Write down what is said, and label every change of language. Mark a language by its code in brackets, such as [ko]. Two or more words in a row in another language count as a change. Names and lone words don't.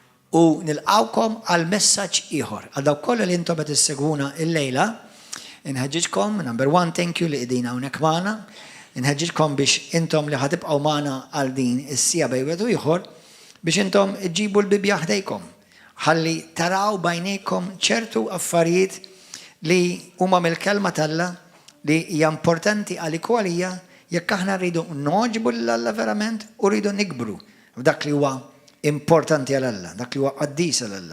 [mt] u nilqawkom għal messaġġ ieħor. Għal dawk kollha li intom qed issegwuna l-lejla, inħeġġiġkom, [en] number one, thank you [mt] li qegħdin hawnhekk magħna. Inħeġġiġkom biex intom li ħatibqgħu magħna għal din is-sija bejn wieħed u ieħor biex intom iġġibu l-Bibja ħdejkom. Ħalli taraw bajnejkom ċertu affarijiet li huma mill-kelma tal-Alla li hija importanti għalik u għalija jekk aħna rridu noġbu l-Alla verament u rridu nikbru f'dak li huwa importanti għal-Alla, dak li huwa qaddis għal-Alla.